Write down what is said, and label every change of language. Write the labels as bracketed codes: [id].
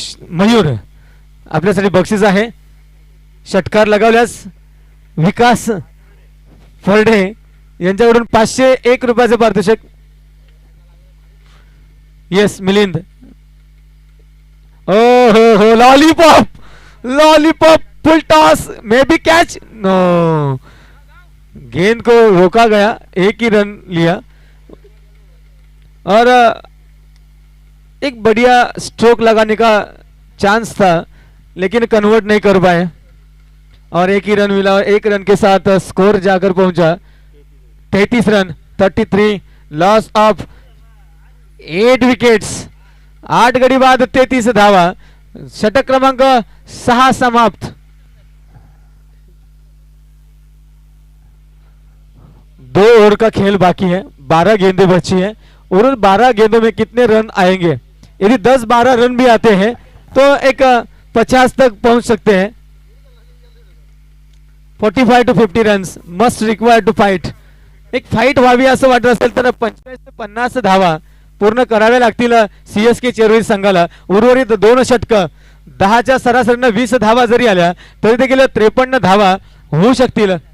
[mr] मयूर आपल्यासाठी बक्षीस आहे, षटकार लगावल्यास विकास फरडे यांच्याकडून 501 रुपयाचे पारितोषिक। [en] yes Milind, हो lollipop, lollipop full toss, may be catch, no, [hi] गेंद को रोका गया, एक ही रन लिया, और एक बढ़िया स्ट्रोक लगाने का चांस था लेकिन कन्वर्ट नहीं कर पाए, और एक ही रन मिला। एक रन के साथ स्कोर जाकर पहुंचा 33 रन [en] 33, loss of 8 wickets. [mr] 8 गडी बाद 33 धावा. षटक क्रमांक 6 समाप्त. [hi] 2 ओवर का खेल बाकी है. 12 गेंदें बची हैं और उन 12 गेंदों में कितने रन आएंगे. यदि 10-12 रन भी आते हैं तो एक 50 तक पहुंच सकते हैं. [en] 45 to 50 runs must require to fight. [mr] एक फाईट व्हावी असं वाटत असेल तर 25 ते 50 धावा पूर्ण कराव्या लागतील सीएसके चेरोली संघाला. उर्वरित 2 षटक 10च्या सरासरीनं 20 धावा जरी आल्या तरी देखील 53 धावा होऊ शकतील.